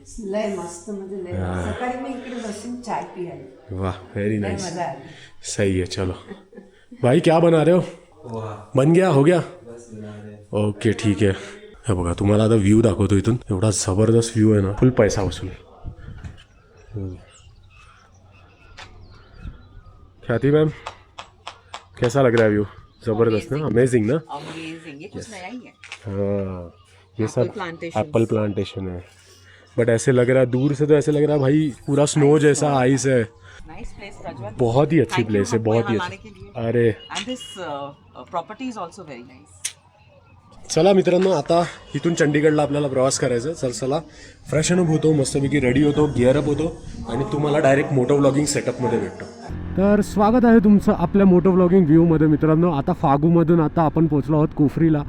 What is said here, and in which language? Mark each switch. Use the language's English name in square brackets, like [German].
[Marathi] लय मस्त, म्हणजे लय सकाळी मी इकडे बसून चाय पियाली. [Hindi] वाह [English] Very nice. [Hindi] सही है. चलो भाई क्या बना रहे हो? बन गया, हो गया. ओके [Marathi] ठीक आहे. हे बघा तुम्हाला आता व्ह्यू दाखवतो इथून. एवढा जबरदस्त व्ह्यू आहे ना, फुल पैसा वसूल. [Hindi] ख्याति मैम कैसा लग रहा है व्यू? जबरदस्त ना, अमेजिंग ना. अमेजिंग. ये कुछ नया ही है. हाँ ये सब एप्पल प्लांटेशन है. बट ऐसे लग रहा है दूर से, तो ऐसे लग रहा है भाई पूरा स्नो जैसा आइस है. [English] Nice place Prajwal. [Hindi] बहुत ही अच्छी प्लेस है, बहुत ही अच्छी. अरे [English] And this property is also very nice. [Marathi] चला मित्रांनो, आता इथून चंडीगडला आपल्याला प्रवास करायचा आहे. चला फ्रेश अप होतो, मस्तपैकी रेडी होतो, गिअरअप होतो आणि तुम्हाला डायरेक्ट मोटो व्लॉगिंग सेटअपमध्ये भेटतो. तर स्वागत आहे तुमचं आपल्या मोटो व्लॉगिंग व्ह्यूमध्ये. मित्रांनो, आता फागूमधून आता आपण पोहोचलो आहोत कुफरीला.